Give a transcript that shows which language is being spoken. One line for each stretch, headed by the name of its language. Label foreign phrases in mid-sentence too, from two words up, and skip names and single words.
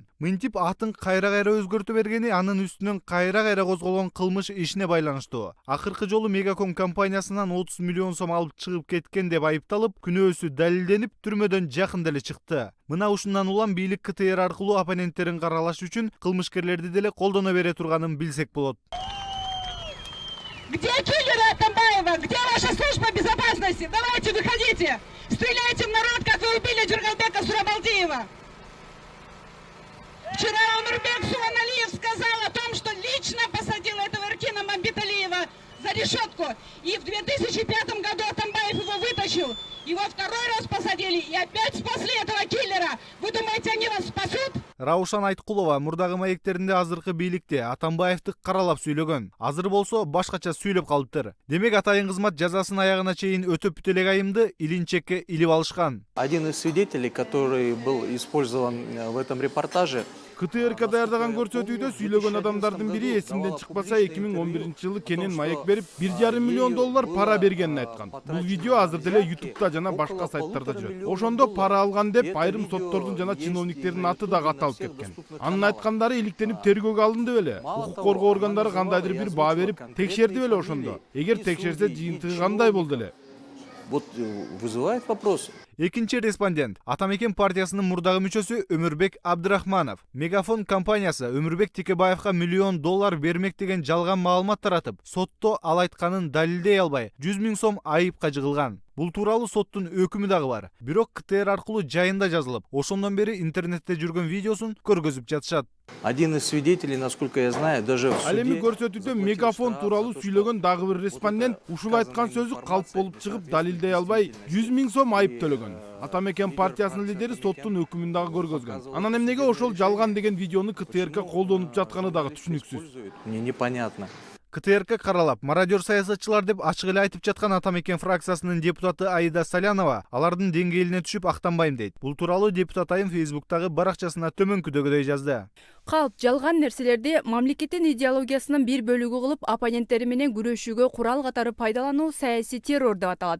Kyrgyz: Мынтип атын кайра-кайра өзгөртө бергени анын үстүнөн кайра-кайра козголгон кылмыш ишине байланыштуу. Акыркы жолу Мегаком компаниясынан 30 миллион сом алып чыгып кеткен деп айыпталып, күнөөсү далилденип, түрмөдөн жакында эле чыкты. Мына ушундан улам бийлик КТР аркылуу оппоненттерин каралаш үчүн кылмышкерлерди деле колдоно бере турганын билсек болот.
Russian: Где киллеры Атамбаева? Где ваша служба безопасности? Давайте, выходите! Стреляйте в народ, как вы убили Джургалбека Сурабалдиева! Вчера Омурбек Суаналиев сказал о том, что лично посадил этого Эркина Мамбеталиева за решетку. И в 2005 году Атамбаев его вытащил. Его второй раз посадили и опять после этого киллера. Вы думаете, они вас спасут?
Kyrgyz: Раушан Айткулова мурдагы маектеринде азыркы бийликте Атамбаевди каралап сүйлөгөн. Азыр болсо башкача сүйлөп калыптыр. Демек атайын кызмат жазасын аягына чейин өтөп бүтө элек айымды илинчекке илип алышкан.
Russian: Один из свидетелей, который был использован в этом репортаже,
Kyrgyz: КТРК даярдаган көрсөтүүдө сүйлөгөн адамдардын бири эсимден чыкпаса 2011-жылы Кенен маек берип $1,5 миллион пара бергенин айткан. Бул видео азыр деле YouTube'да жана башка сайттарда жүрөт. Ошондо пара алган деп айрым соттордун жана чиновниктердин аты да каталып кеткен. Анын айткандары иликтенип тергөөгө алынды беле? Укук коргоо органдары кандайдыр бир баа берип текшерди беле ошондо? Эгер текшерсе жыйынтыгы кандай болду эле?
Russian: Вот вызывает вопросы.
Kyrgyz: Экинчи респондент Атамекен партиясынын мурдагы мүчөсү Өмүрбек Абдрахманов. Мегафон компаниясы Өмүрбек Текебаевга $1 миллион бермек деген жалган маалымат таратып, сотто ал айтканын далилдей албай, 100 000 сом айыпка жыгылган. Бул тууралуу соттун өкүмү дагы бар. Бирок КТР аркылуу жайында жазылып, ошондон бери интернетте жүргөн видеосун көргөзүп жатышат.
Russian: Один из свидетелей, насколько я знаю, даже в
Kyrgyz: Ал эми
Russian: суде...
Kyrgyz: көрсөтүүдө мегафон тууралуу сүйлөгөн дагы бир респондент ушул айткан сөзү калп болуп чыгып далилдей албай 100 000 сом айып төлөгөн. Атамекен партиясынын лидери соттун өкүмүн дагы көргөзгөн. Анан эмнеге ошол жалган деген видеону КТРК колдонуп жатканы дагы түшүнүксүз.
Russian: Мне непонятно.
Kyrgyz: КТРК каралап, мародер саясатчылар деп ачык эле айтып жаткан Атамекен фракциясынын депутаты Аида Салянова алардын деңгээлине түшүп актанбайм дейт. Бул тууралуу депутат айым Фейсбуктагы баракчасына төмөнкүдөгүдөй жазды. Калп жалган нерселерди мамлекеттин идеологиясынын бир бөлүгү кылып оппоненттери менен күрөшүүгө курал катары пайдалануу саясий террор деп аталат.